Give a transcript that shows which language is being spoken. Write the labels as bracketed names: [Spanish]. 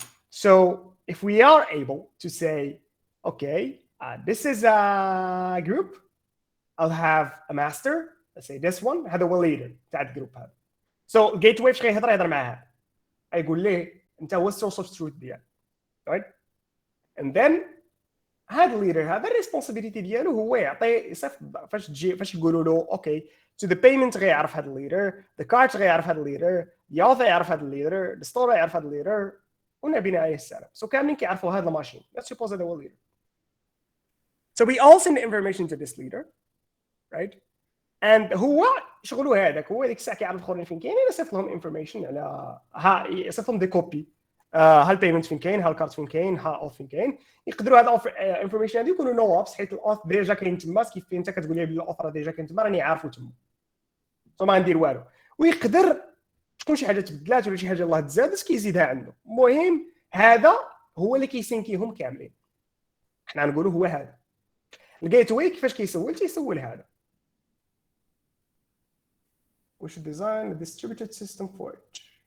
[English] So if we are able to say, okay, this is a group, I'll have a master, let's say this one, [Arabic] هذا هو [English] leader [Arabic] تاع الجروب هذا. So gateway فاش يهضر معاه يقول ليه انت هو [English] source of truth [Arabic] ديالك. [English] Right? [Arabic] And then هذا الليدر هذا الريسبونسابيلتي ديالو هو يعطي فاش يقولوا له اوكي [English] to the payment [Arabic] غيعرف هذا الليدر [English] the card [Arabic] غيعرف هذا الليدر [English] the author [Arabic] يعرف هذا الليدر [English] the store [Arabic] يعرف هذا الليدر ونبينا عليه السلام. So كاملين كيعرفوا هذا الماشين. [English] Let's suppose that هو leader. So we all send information to this leader, right? [Arabic] And هو شغله هذاك هو ديك الساعه كيعرف الاخرين فين كاينين يصيفط لهم information على يصيفط لهم دي كوبي ها البيمنت فين كاين ها الكارت فين كاين ها اوف فين كاين يقدروا هذا انفورميشن هذه يكونوا نو اوبس حيت الاوث ديجا كاين تما كيف انت كتقول لي بلي الاوثر ديجا كاين تما راني عارفو تما ما غندير والو ويقدر تكون شي حاجه تبدلات ولا شي حاجه الله تزادت كيزيدها عنده. المهم هذا هو اللي كيسينكيهم كاملين. حنا نقولوا هو هذا الجيت واي. كيفاش تيسول هذا [English] we should design a distributed system for it.